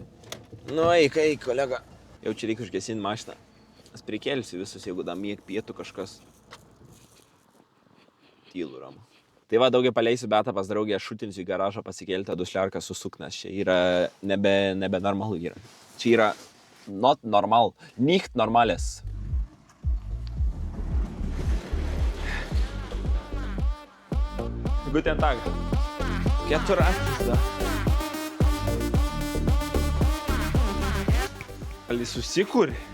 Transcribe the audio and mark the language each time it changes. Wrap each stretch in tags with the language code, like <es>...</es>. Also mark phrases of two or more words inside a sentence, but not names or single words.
<lt>Nu, eik, kolega. Jau čia reikia užgesinti mašiną. Aš prikelsiu visus, jeigu dar mieg pietų kažkas. Tylu ramu. Tai va, daugiau paleisiu Betą pas draugę, aš šutinsiu į garažą pasikelti dusliarką su suknas. Čia yra nebe normalu yra. Čia yra</lt> <en>not normal,</en> <de>nicht normales. Guten Tag.</de> <lt>Keturratis, da. Al jis susikūrė?</lt>